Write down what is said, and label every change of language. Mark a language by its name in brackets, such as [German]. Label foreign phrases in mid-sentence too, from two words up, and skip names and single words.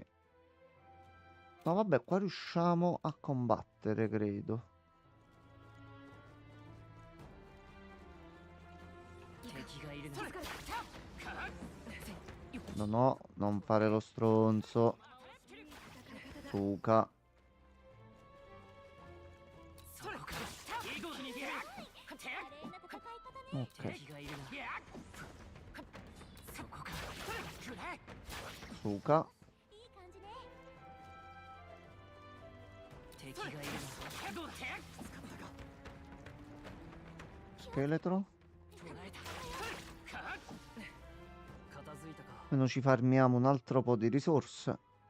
[Italian] No, vabbè, qua riusciamo a combattere, credo. No, no, non fare lo stronzo. Suka. Ok. Suka. Scheletro. Almeno ci farmiamo un altro po' di risorse.